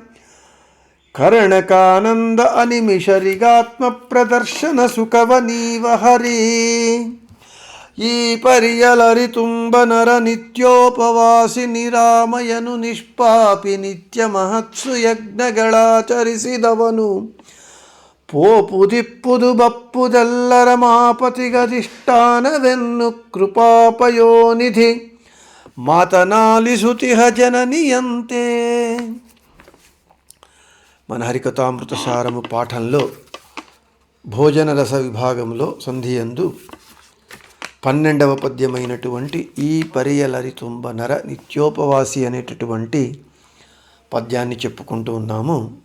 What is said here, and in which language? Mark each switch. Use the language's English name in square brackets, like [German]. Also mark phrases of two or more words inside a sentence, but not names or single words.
[Kannada] ಕರ್ಣಕಾನಂದ ಅನಿಮಿಷರಿಗಾತ್ಮ ಪ್ರದರ್ಶನ ಸುಖವ ನೀವ ಹರಿ ಈ ಪರಿಯಲರಿ ತುಂಬ ನರ ನಿತ್ಯೋಪವಾಸಿ ನಿರಾಮಯನು ನಿಷ್ಪಾಪಿ ನಿತ್ಯ ಮಹತ್ಸು ಯಜ್ಞಗಳಾಚರಿಸಿದವನು ಪೋಪು ದಿಪ್ಪುದು ಬಪ್ಪುದೆಲ್ಲರ ಮಾಪತಿಗಧಿಷ್ಠಾನವೆನ್ನು ಕೃಪಾಪಯೋನಿಧಿ ಮಾತನಾಲಿಸುತಿಹ ಜನನಿಯಂತೆ. [Telugu] మన హరికథామృతసారము పాఠంలో భోజన రస విభాగంలో సంధియందు 12వ పద్యమైనటువంటి [Kannada] ಈ ಪರಿಯಲರಿ ತುಂಬ ನರ ನಿತ್ಯೋಪವಾಸಿ [Telugu] అనేటటువంటి పద్యాన్ని చెప్పుకుంటూ ఉన్నాము.